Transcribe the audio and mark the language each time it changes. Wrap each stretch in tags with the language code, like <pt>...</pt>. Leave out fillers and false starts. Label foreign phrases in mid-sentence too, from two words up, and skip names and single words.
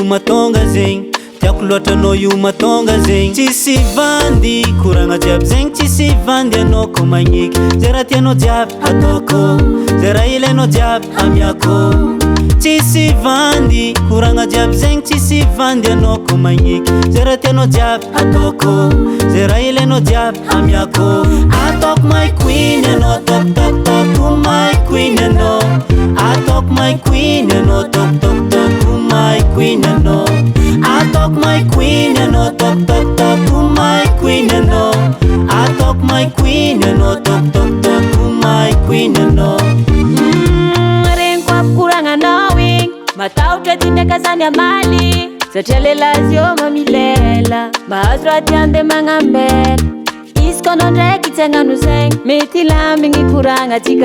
<mg>matonga zegny tiako loatra anao io matonga zegny tsisy vandy koragna jiaby zegny tsisy vandy anao ko magniky zay raha tianao jiaby ataoko zay raha ilainao jiaby amiako tsisy vandy koragna jiaby zegny tsisy vandy anao ko magniky zay raha tianao jiaby ataoko zay raha ilainao jiaby amiako ataoko</mg> <en>my queen</en> <mg>anao tok</mg> <en>my queen</en> <mg>anao ataoko</mg> <en>my queen</en> <mg>anao tok</mg> <en>my queen</en> <mg>anao ataoko</mg> <en>my queen</en> <mg>anao tok</mg> <en>my queen</en> <mg>anao ataoko</mg> <en>my queen</en> <mg>anao tok</mg> <en>my queen</en> <mg>anao matahotra ty ndraika zany amaly satria lelazy io mamilela mahazo raha ty ande magnambela izy koa anao ndraiky tsy hagnano zegny mety lambigny koragna atsika</mg>